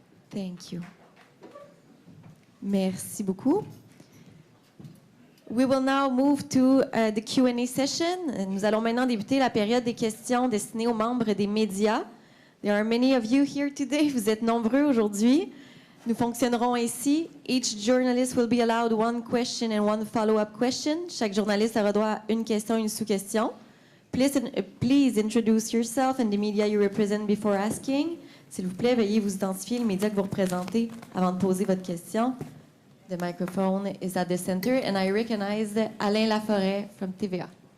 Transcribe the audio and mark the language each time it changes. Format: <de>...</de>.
<en>Thank you.</en> <fr>Merci beaucoup.</fr> <en>We will now move to the Q&A session.</en> <fr>Nous allons maintenant débuter la période des questions destinées aux membres des médias.</fr> <en>There are many of you here today.</en> <fr>Vous êtes nombreux aujourd'hui. Nous fonctionnerons ainsi.</fr> <en>Each journalist will be allowed one question and one follow-up question.</en> <fr>Chaque journaliste aura droit à une question et une sous-question.</fr> <en>Please introduce yourself and the media you represent before asking.</en> <fr>S'il vous plaît, veuillez vous identifier le média que vous représentez avant de poser votre question.</fr> <en>The microphone is at the center, and I recognize Alain Laforêt from TVA.</en>